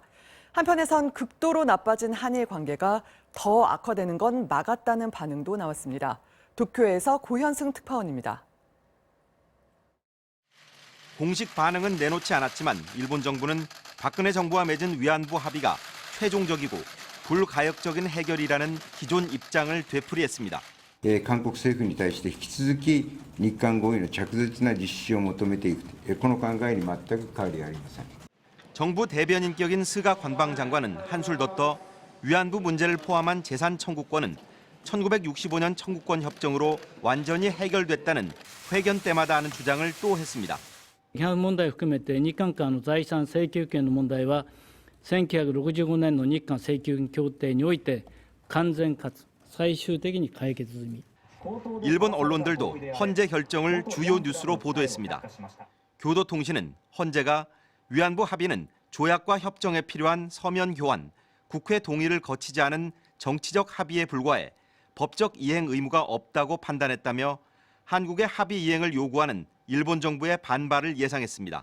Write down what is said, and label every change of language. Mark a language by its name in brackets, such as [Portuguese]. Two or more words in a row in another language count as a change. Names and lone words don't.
[Korean] 한편에선 극도로 나빠진 한일 관계가 더 악화되는 건 막았다는 반응도 나왔습니다. 도쿄에서 고현승 특파원입니다. 공식 반응은 내놓지 않았지만 일본 정부는 박근혜 정부와 맺은 위안부 합의가 최종적이고 불가역적인 해결이라는 기존 입장을 되풀이했습니다. [Japanese] 韓国政府に対して引き続き日韓合意の着実な実施を求めていくこの考えに全く変わりありません. [Korean] 정부 대변인격인 스가 관방장관은 한술 더 떠 위안부 문제를 포함한 재산 청구권은 1965년 청구권 협정으로 완전히 해결됐다는 회견 때마다 하는 주장을 또 했습니다. [Japanese] 批判問題を含めて日韓間の財産請求権の問題は1965年の日韓請求協定において完全かつ最終的に解決済み. [Korean] 일본 언론들도 헌재 결정을 주요 뉴스로 보도했습니다. 교도통신은 헌재가 위안부 합의는 조약과 협정에 필요한 서면 교환, 국회 동의를 거치지 않은 정치적 합의에 불과해 법적 이행 의무가 없다고 판단했다며 한국의 합의 이행을 요구하는 일본 정부의 반발을 예상했습니다.